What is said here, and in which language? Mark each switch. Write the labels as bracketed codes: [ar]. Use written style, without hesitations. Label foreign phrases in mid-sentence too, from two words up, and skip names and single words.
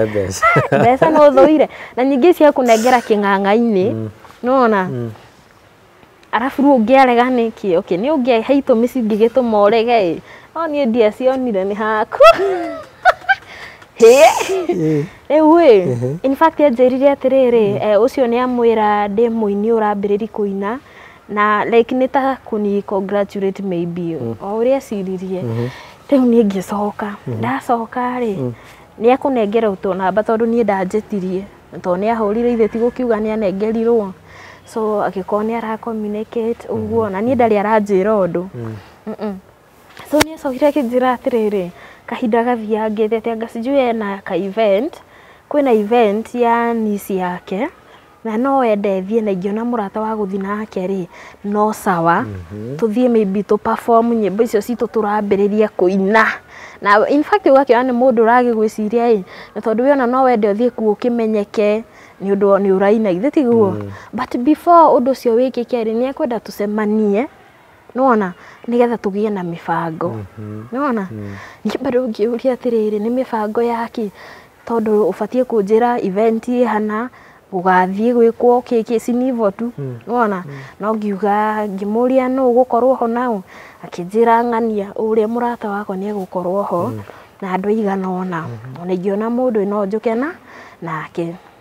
[ki] mbeca no uthoire na nyingi cia kunengera king'ang'a-ini nona arafu riu ungiarega niki okay ni ungihe itumi cingigituma urege ni ndiacionire ni haku [en] in fact [ki] anjirire atiriri ucio ni amwira ndi muini urambiriri kuina na like nita kuni congratulate maybe o uria ciririe riu ni ngicoka ndacoka ri ni akunengera uto namba tondu ni ndanjetirie tondu ni ahurire ithe ti gukiuga ni anengerirwo so agĩkorwo nĩ ara communicate ũguo na niĩ ndarĩ aranjĩra ũndũ so nĩ acokire akĩnjĩra atĩrĩrĩ kahinda gathiangĩte anga sijui ena ka event kwĩna event ya niece yake na no ende thiĩ na ingĩona mũrata wa gũthiĩ nake rĩ no sawa tũthiĩ [en] maybe to perform [ki] nyĩmbo icio citũ tũrambĩrĩria kũina na [en] in fact [ki] ũgakĩona nĩ mũndũ ũragĩgwĩciria ĩ na tondũ wĩona no wende ũthiĩ kuo ũkĩmenyeke nĩ ũndũ nĩ ũraina ithe tiguo [en] but before [ki] ũndũ ũcio wĩkĩke rĩ nĩ ekwenda tũcemanie nĩwona nĩgetha tũgĩe na mĩbango nĩwona nĩ bado ũngĩũria atĩrĩrĩ nĩ mĩbango yaki tondũ ũbatiĩ kũnjĩra event hana ũgathiĩ gwĩkwo kĩkĩ sinivo tu nĩwona no ngiuga ngĩmũria no ũgũkorwo ho nao akĩnjĩra ng'ania ũrĩa mũrata wako nĩ egũkorwo ho na andũ aigana ona ona ingĩona mũndũ no njũkena nake